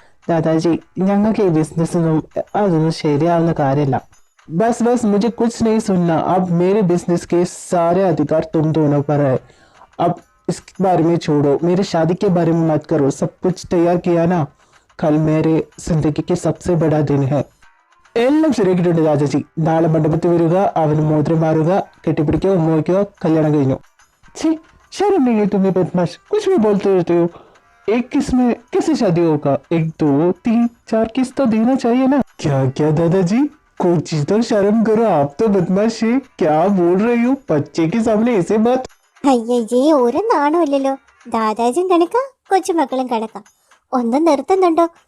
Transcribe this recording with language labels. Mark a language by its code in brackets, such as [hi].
[ml] ദാദാജി, ഞങ്ങൾക്ക് ഈ ബിസിനസ്സൊന്നും അതൊന്നും ശരിയാവുന്ന കാര്യമല്ല. [hi] बस बस मुझे कुछ नहीं सुनना. अब मेरे बिजनेस के सारे अधिकार तुम दोनों पर है. अब इस बारे में छोड़ो, मेरी शादी के बारे में मत करो. सब कुछ तैयार किया ना? कल मेरे जिंदगी के सबसे बड़ा दिन है. [ml] എല്ലാം ശരിയാക്കിയിട്ടുണ്ട് രാജാജി. നാളെ മണ്ഡപത്തിൽ വരിക, അവന് മോതിരം മാറുക, കെട്ടിപ്പിടിക്കുക, ഉമ്മ വയ്ക്കുക, കല്യാണം കഴിഞ്ഞു. [hi] ഛീ, शर्म नहीं है तुम्हें बदमाश, कुछ भी बोलते रहते हो. एक किस में कैसे शादी होगा? 1 2 3 4 किस तो देना चाहिए ना. क्या क्या दादाजी, कुछ तो शर्म करो. आप तो बदमाश है. क्या बोल रही हो? बच्चे के सामने ऐसे बात. [ml] അയ്യേ, ഒരു നാണമില്ലല്ലോ. ദാദാജിയും കണക്ക, കൊച്ചുമക്കളും കണക്ക. ഒന്നും നിർത്തുന്നുണ്ടോ?